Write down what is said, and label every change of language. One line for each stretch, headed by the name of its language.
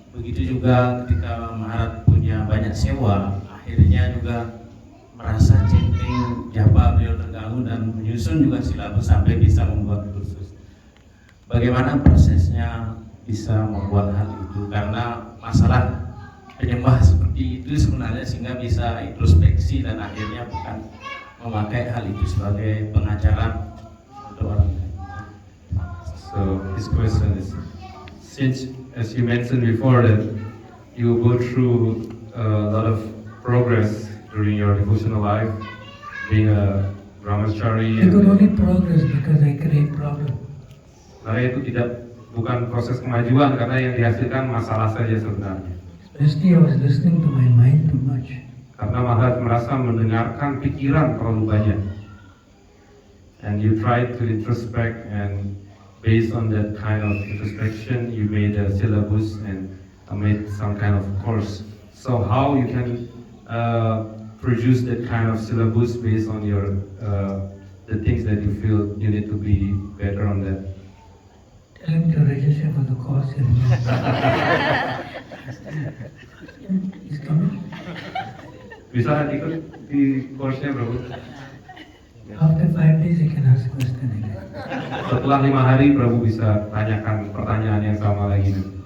Indonesian: Begitu juga ketika Maharaj punya banyak sewa, akhirnya juga merasa chanting japa beliau terganggu dan menyusun juga silabus sampai bisa membuat kursus. Bagaimana prosesnya bisa membuat hal itu? Karena masalah penyembah seperti itu sebenarnya sehingga bisa introspeksi dan akhirnya bukan memakai hal itu sebagai pengajaran untuk orang lain.
English: So his question is, since as you mentioned before that you go through a lot of progress during your devotional life, being a brahmachari. I could only progress because I create problem.
Indonesian: Karena itu bukan proses kemajuan karena yang dihasilkan masalah saja sebenarnya.
English: Especially I was listening to my mind too much.
Indonesian: Karena Maharaj merasa mendengarkan pikiran terlalu banyak.
English: And you try to introspect, and based on that kind of introspection, you made a syllabus and made some kind of course. So how you can produce that kind of syllabus based on your the things that you feel you need to be better on that? Tell him to register for the course. He's coming.
Indonesian: Bisa ikut di course-nya, Bro?
English: After 5 days, he can ask question again.
Indonesian: Setelah 5 hari, Prabu bisa tanyakan pertanyaan yang sama lagi.